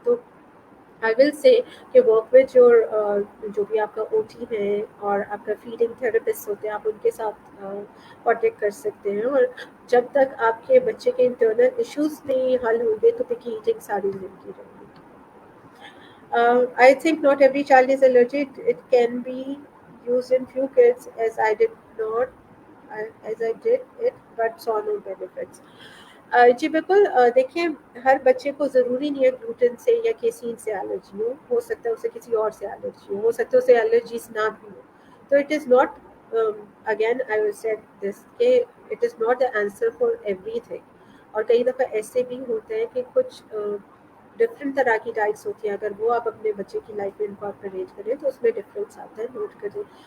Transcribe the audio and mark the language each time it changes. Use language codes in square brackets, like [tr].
[ur] تو [en] I will say کہ work with your [ur] جو بھی آپ کا او ٹی ہے اور آپ کا فیڈنگ تھراپسٹ ہوتے ہیں, آپ ان کے ساتھ کانٹیکٹ کر سکتے ہیں. اور جب تک آپ کے بچے کے انٹرنل ایشوز نہیں حل ہوں گے تو پکی ایٹنگ ساری زندگی رہے گی. [en] I think not every child is allergic. It can be used in few kids, as I did not, as I did it, but saw no benefits. [ur] جی بالکل، دیکھیں ہر بچے کو ضروری نہیں ہے گلوٹن سے یا کیسین سے الرجی ہو سکتا ہے اسے کسی اور سے الرجی ہو سکتا ہے اسے الرجیز نہ بھی ہو. [en] تو it is not, again I will said this کہ it is not the answer for everything. [ur] اور کئی دفعہ ایسے بھی ہوتے ہیں کہ کچھ ڈفرینٹ طرح کی ڈائٹس ہوتی ہیں، اگر وہ آپ اپنے بچے کی لائف میں انکارپوریٹ کریں تو اس میں ڈفرینس آتا ہے، نوٹ کریں.